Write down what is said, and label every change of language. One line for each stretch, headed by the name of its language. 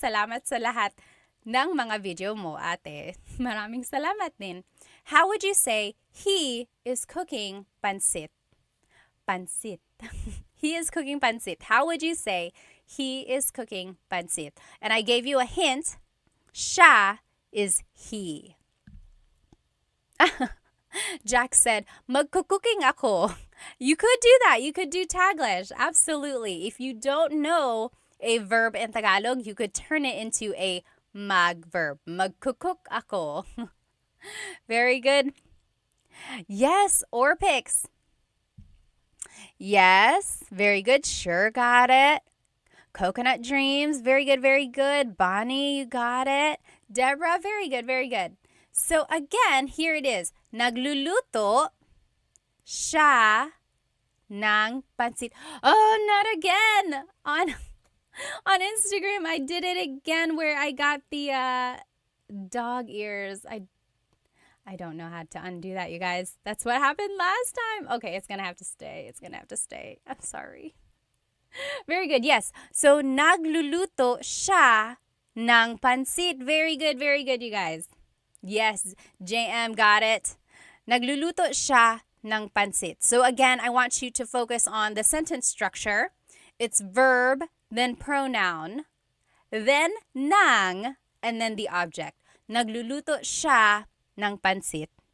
Filipino: Salamat sa lahat ng mga video mo, ate. Maraming salamat din.
English: How would you say he is cooking pansit? Pansit. He is cooking pansit. How would you say he is cooking pansit? And I gave you a hint. Siya is he. Jack said,
Filipino: magkukuking ako.
English: You could do that. You could do Taglish. Absolutely. If you don't know a verb in Tagalog, you could turn it into a mag-verb.
Filipino: Magkukuk ako.
English: Very good. Yes, or picks. Yes, very good. Sure, got it. Coconut Dreams, very good. Bonnie, you got it. Deborah, very good. So again, here it is.
Filipino: Nagluluto siya ng pansit.
English: Oh, not again. On Instagram, I did it again where I got the dog ears. I don't know how to undo that, you guys. That's what happened last time. Okay, it's going to have to stay. I'm sorry. Very good. Yes.
Filipino: So, nagluluto siya ng pansit.
English: Very good, you guys. Yes, JM got it.
Filipino: Nagluluto siya ng pansit.
English: So, again, I want you to focus on the sentence structure. It's verb, then pronoun, then nang, and then the object.
Filipino: Nagluluto siya ng pansit.